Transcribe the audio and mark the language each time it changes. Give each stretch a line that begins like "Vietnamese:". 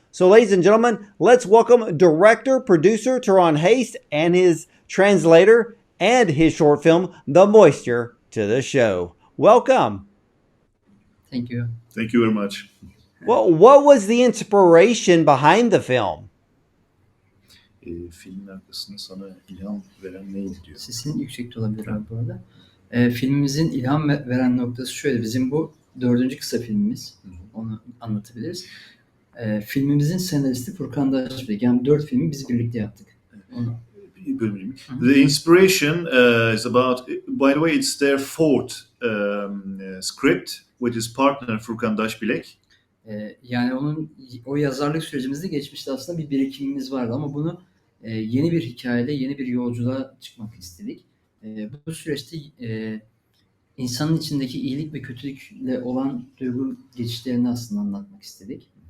English: So, ladies and gentlemen, let's welcome director, producer Turan Haste and his translator and his short film, The Moisture, to the show. Welcome. Thank you. Thank you very much. Well, what was the inspiration behind the film?
Turkish: Filmin arkasında sana ilham veren neydi diyor. Sesin yüksekte olabilir abi bu arada. Filmimizin ilham veren noktası şöyle. Bizim bu 4. kısa filmimiz. Onu anlatabiliriz. Filmimizin senaristi Furkan Daşbek. Yani 4 filmi biz birlikte yaptık. Onu.
English: The inspiration is about, by the way, it's their fourth script with his partner Furkan Daşbilek.
Turkish: Yani o yazarlık sürecimizde geçmişte aslında bir birikimimiz vardı ama bunu yeni bir hikayeyle, yeni bir yolculuğa çıkmak istedik. Bu süreçte insanın içindeki iyilik ve kötülükle olan duygu geçişlerini aslında anlatmak istedik.